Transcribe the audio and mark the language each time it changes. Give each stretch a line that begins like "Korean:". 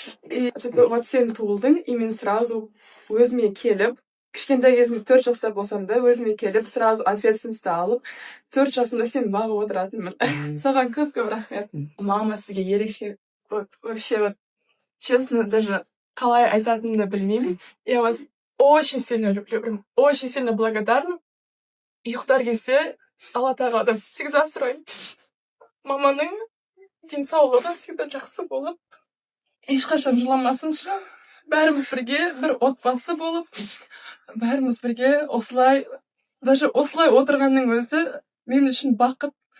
Kazakh: И вот сен туылдың, и мен сразу өзіме келіп, кішкентай кезімде 4 жаста болсам да, өзіме келіп, сразу ответственностьті алып, 4 жасымда сен бағып отыратынмын. Соған көп-көп рахмет. Мама сізге ерекше,
Russian: вообще, вот, честно, даже
Kazakh: қалай айтатынымды білмеймін.
Russian: Я вас очень сильно люблю, прям очень сильно благодарна.
Kazakh: Ұйықтар кезде Алла тағаладан всегда сұраймын. Маманың денсаулығы всегда жақсы болып, ешқашан жыламасыншы, бәріміз бірге бір отбасы болып, бәріміз бірге осылай, даже осылай отырғанның өзі мен үшін бақыт.